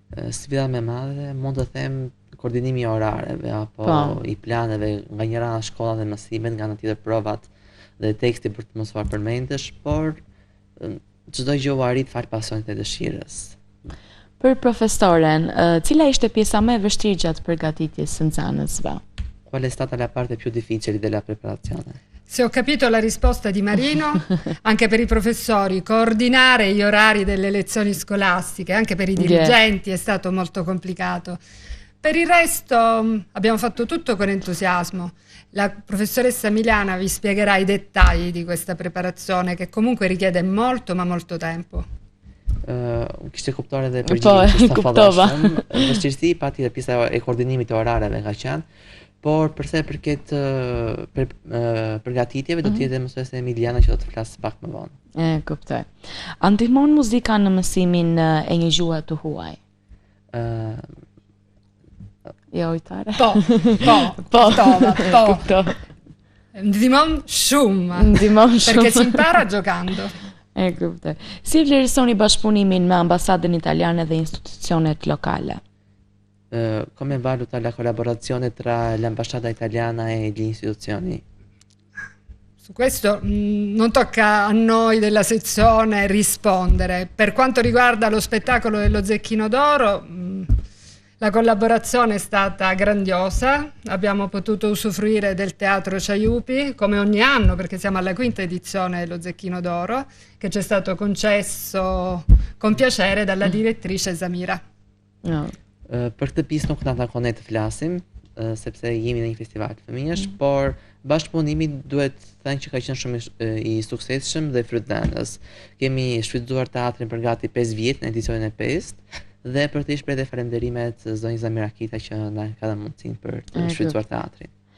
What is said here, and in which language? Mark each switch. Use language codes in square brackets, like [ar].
[sq] Sfida më e madhe mund të them koordinimi i orareve apo i planeve nga njëra nga shkollat dhe mësimet, nga ana tjetër provat dhe teksti për të mësuar përmendesh, por çdo gjë u arrit fal pasionit e dëshirës. Për profesoren, cila ishte pjesa më e vështirë gjatë përgatitjes së nxënësve? [it] Qual è stata la parte più difficile della preparazione? Se ho capito la risposta di Marino, anche per i professori, coordinare gli orari delle lezioni scolastiche, anche per i dirigenti è stato molto complicato. Per il resto abbiamo fatto tutto con entusiasmo. La professoressa Milana vi spiegherà i dettagli di questa preparazione che comunque richiede molto ma molto tempo. [sq] Kishte kuptuar edhe përgjigjen që kuptova. Vështirësi pati edhe pjesa e koordinimit të orareve ka qenë, por përsa i përket përgatitjeve do të jetë mësuese Emiliana që do të flasë pak më vonë. E kuptoj. A ndihmon muzika në mësimin e një gjuhë të huaj? Jo, ujtare. Po. Ndihmon shumë. [it] Perché si impara giocando. [sq] E kuptoj. Si vlerësoni bashkëpunimin me ambasadën italiane dhe institucionet lokale? [it] Come valuta la collaborazione tra l'ambasciata italiana e gli istituzioni? Su questo non tocca a noi della sezione rispondere. Per quanto riguarda lo spettacolo dello Zecchino d'Oro, la collaborazione è stata grandiosa, abbiamo potuto usufruire del Teatro Ciaiupi come ogni anno perché siamo alla 5ª edizione dello Zecchino d'Oro che ci è stato concesso con piacere dalla direttrice Zamira. [sq] Për këtë pjesë nuk na takon ne të flasim sepse jemi në një festival të fëmijësh, por bashkëpunimi duhet thënë që ka qenë shumë i suksesshëm dhe frutëndës. Kemi shfrytzuar teatrin për gati 5 vjet në edicionin e 5 dhe për të shprehur falënderimet zonjës Zamira Kita që na ka dhënë mundësinë për të shfrytzuar teatrin.